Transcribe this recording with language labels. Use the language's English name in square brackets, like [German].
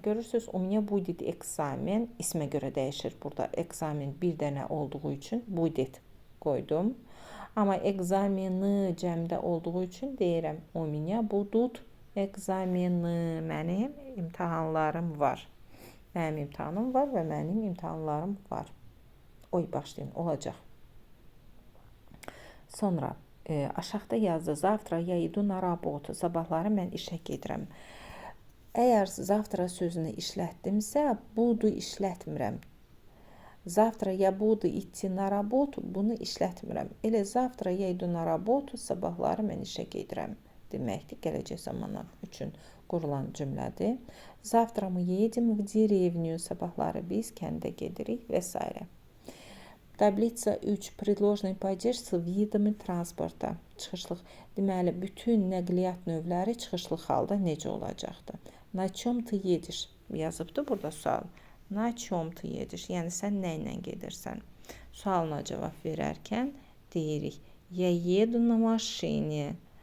[Azerbaijani] Görürsünüz, [Russian] у меня будет экзамен. [Azerbaijani] İsmə görə dəyişir burada. Ekzamen bir dənə olduğu üçün будет qoydum. Amma ekzameni cəmdə olduğu üçün deyirəm, [Russian] у меня будут ekzameni. [Azerbaijani] Mənim imtahanlarım var. Mənim imtahanım var və mənim imtahanlarım var. Oy, başlayın, olacaq. Sonra aşağıda yazdı. [Russian] Завтра я иду на работу. [Azerbaijani] Sabahları mən işə gedirəm. Əgər завтра sözünü işlətdimsə, budu işlətmirəm. [Russian] Завтра я буду идти на работу, [Azerbaijani] bunu işlətmirəm. Elə [Russian] завтра я иду на работу, [Azerbaijani] sabahları mən işə gedirəm deməkdir. Gələcək zamanlar üçün qurulan cümlədir. [Russian] Завтра мы едем в деревню. [Azerbaijani] Sabahları biz kəndə gedirik və s. Tablitsa 3. [Russian] Предложный падеж с видами транспорта. [Azerbaijani] Çıxışlıq. Deməli, bütün nəqliyyat növləri çıxışlıq halda necə olacaqdır? [Russian] На чем ты едешь? [Azerbaijani] Yazıbdır burada sual. [Russian] На чем ты едешь? [Azerbaijani] Yəni, sən nə ilə gedirsən? Sualına cavab verərkən deyirik. [Russian] Я еду на машине.